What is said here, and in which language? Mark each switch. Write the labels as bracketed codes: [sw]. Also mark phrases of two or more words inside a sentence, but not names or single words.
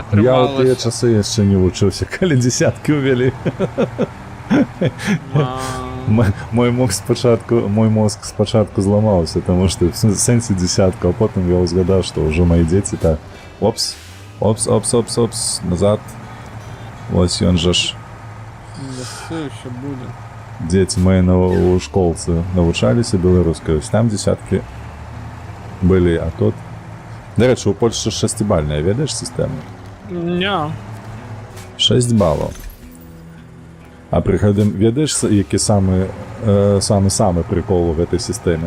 [be] Я ў тыя часы яшчэ не вучыўся, калі 10 увялі. Мой мозг спачатку зламаўся, таму што в сэнсе 10, а потым я ўзгадаў, што ўжо мои дзеці так опс, назад. Вось ён жа ж. [ru] Все еще будет. [be] Дзеці мои у школцы навучаліся беларускай, там 10 былі, а тут... Дарэчы, у Польшчы 6-бальная, ведаеш сістэма? Не. 6 балаў. А пры гэтым ведаеш, які самы прыкол у гэтай сістэме?